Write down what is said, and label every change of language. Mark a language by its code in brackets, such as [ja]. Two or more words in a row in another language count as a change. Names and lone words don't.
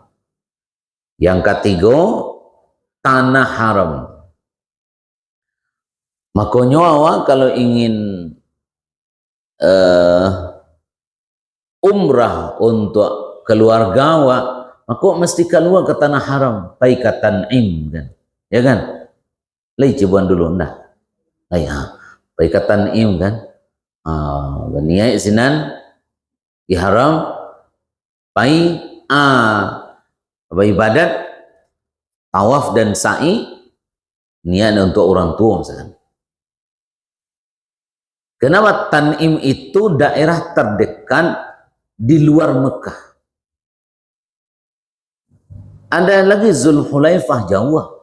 [id] Yang ketiga tanah haram. Makanya awak kalau ingin umrah untuk keluarga awak, maka mesti keluar ke tanah haram, [min] pai ke Tan'im kan. [id] Ya kan? [min] Lai coba dulu ndah. Pai ke Tan'im kan. Niat sinan di haram pai ibadat tawaf dan sa'i niat untuk orang tua misalkan. [id] Kenapa Tan'im itu daerah terdekat di luar Mekah? Ada lagi Zulhulaifah Jawa.